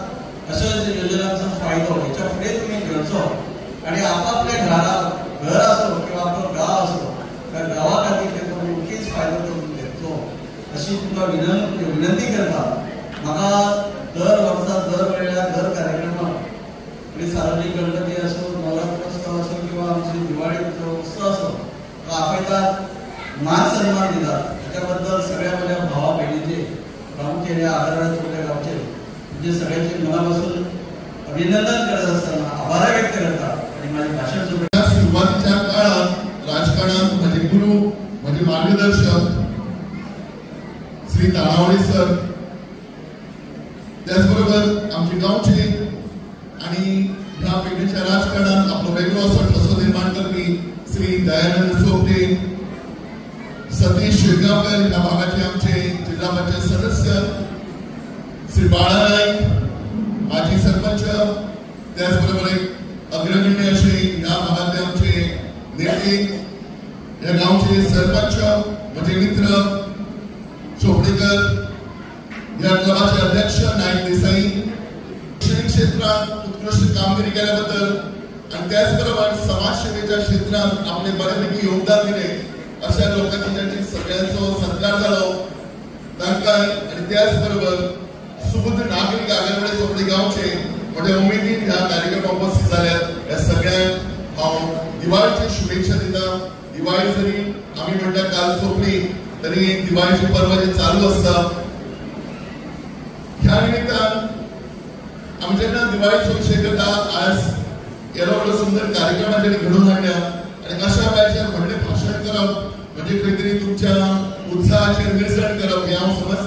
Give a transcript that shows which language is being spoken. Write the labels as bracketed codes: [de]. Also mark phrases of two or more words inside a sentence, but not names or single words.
[kok] अशा योजनांचा फायदो ह्याच्या फुडें तुम्ही घेवचो आणि आपापल्या घर असो किंवा आपलं गाव असो त्या गावा खातीर तेचो नक्कीच फायदो करून घेवचो अशी तुमकां विनंती करता. म्हाका दर वर्सा दर वेळेला दर कार्यक्रमाक सार्वजनिक गणपती असो, नवरात्रोत्सव असो किंवा आमची दिवाळीचो उत्सव असो तो आपयतात, मान सन्मान दितात. [mr] त्याच्याबद्दल सगळ्या माझ्या भावा बहिणीचे प्रामुख्याने आगाराडा चोपडे गावचे म्हणजे सगळ्यांचे मनापासून अभिनंदन करत असताना आभार व्यक्त करतात. आणि माझे भाषण सुरुवातीच्या काळात राजकारणात माझे गुरु माझे मार्गदर्शक श्री तानावडे सर, त्याचबरोबर आमचे गावचे आणि ह्या पिढीच्या राजकारणात [kok] आपलो वेगळो असो ठसो [mr] निर्माण करपी श्री दयानंद सोपटे, सतीश शेगावकर ह्या भागाचे आमचे जिल्हा पंचायत सदस्य, श्री बाळानाईक माजी सरपंच, त्याचबरोबर एक अग्रगण्य असे ह्या भागातले आमचे नेते, या गावचे सरपंच माझे मित्र चोपडेकर, या गावाचे अध्यक्ष नाईक देसाई, शैक्षणिक क्षेत्रात उत्कृष्ट कामगिरी केल्याबद्दल आणि त्याचबरोबर समाजसेवेच्या क्षेत्रात आपले बऱ्यापैकी योगदान दिले अशा लोकांची ज्यांची [kok] सगळ्यांचो सत्कार झालो तांकां [mr] आणि त्याचबरोबर सुबुद्ध नागरिक आगाराडे चोपडे गावचे मोठ्या उमेदीन ह्या कार्यक्रमात उपस्थित झाल्यात. [kok] या सगळ्यांक हांव दिवाळीची शुभेच्छा दिता. दिवाळी जरी आम्ही म्हणटा काल सोंपली तरी दिवाळीचे पर्व जे चालू असता ह्या निमित्तान आम्ही जेन्ना दिवाळीचो विशय करता आज येदो सुंदर कार्यक्रम घडोवन हाडल्या आणि अशा वेळाचेर व्हडलें भाशण करप म्हणजे खंय तरी तुमच्या उत्साहाचेर निर्जण करप हे हांव समजता.